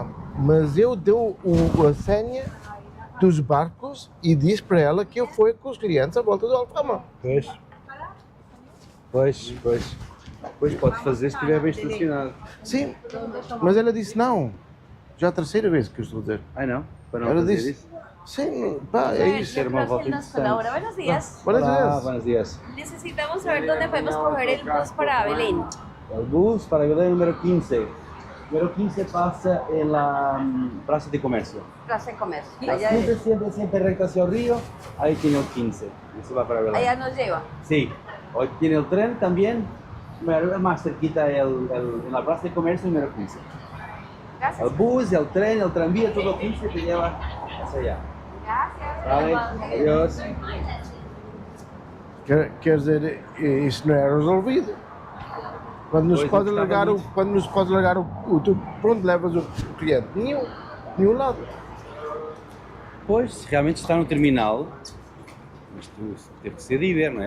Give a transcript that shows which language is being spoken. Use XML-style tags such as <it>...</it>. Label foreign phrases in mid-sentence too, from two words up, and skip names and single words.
<pt>Mas eu deu a senha dos barcos e disse para ela que eu fui com os clientes à volta do Alfama. Pois, pode fazer se estiver bem estacionado. Sim, mas ela disse não. Já a terceira vez que eu estou a dizer. Ah, não? Para não Ela fazer disse, isso? sim, pá, é isso. Era uma volta Nos interessante.</pt> <es>colabora. Buenos días. Buenos</es> <pt>Olá,</pt> <es>dias. buenos dias. Necesitamos saber dónde podemos coger el bus para Belén. El bus para Belén número 15. Número 15 pasa en la Plaza de Comercio. Plaza de Comercio. Allá, Siempre recto hacia el río, ahí tiene el 15. Y se va para Belén. allá nos lleva. Sí, hoy tiene el tren también, pero más cerquita en la Plaza de Comercio número 15. Gracias. El bus, el tren, el tranvía, todo 15 te lleva hacia allá. Gracias. Vale, adiós.</es> <pt>Quer dizer, isso não é resolvido. Quando nos Pois, pode eu largar gostava quando nos pode largar o Tuk, para onde levas o cliente? Nenhum lado. Pois, se realmente está no terminal, mas tu teve que ser de ir ver, não é?</pt>